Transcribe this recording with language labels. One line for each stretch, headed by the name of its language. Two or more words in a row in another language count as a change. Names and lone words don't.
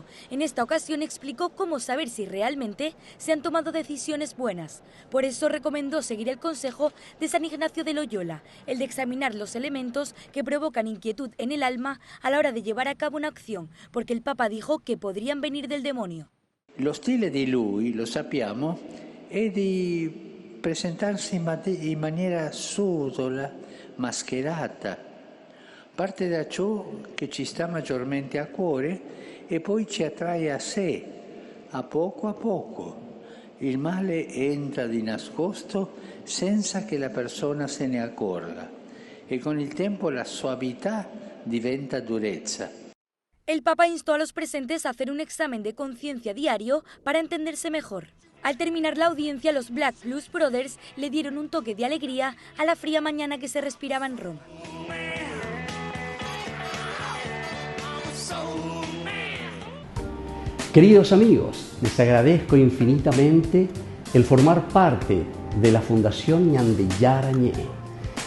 Spanish: En esta ocasión explicó cómo saber si realmente se han tomado decisiones buenas. Por eso recomendó seguir el consejo de San Ignacio de Loyola, el de examinar los elementos que provocan inquietud en el alma a la hora de llevar a cabo una acción, porque el Papa dijo que podrían venir del demonio.
Italian: Lo stile di lui, lo sappiamo, è di presentarsi in maniera subdola, mascherata. Parte da ciò che ci sta maggiormente a cuore e poi ci attrae a sé, a poco. Il male entra di nascosto senza che la persona se ne accorga e con il tempo la suavità diventa durezza.
Spanish: El Papa instó a los presentes a hacer un examen de conciencia diario para entenderse mejor. Al terminar la audiencia, los Black Blues Brothers le dieron un toque de alegría a la fría mañana que se respiraba en Roma. Queridos amigos, les agradezco infinitamente el formar parte de la Fundación Ñandeyara Ñe'e y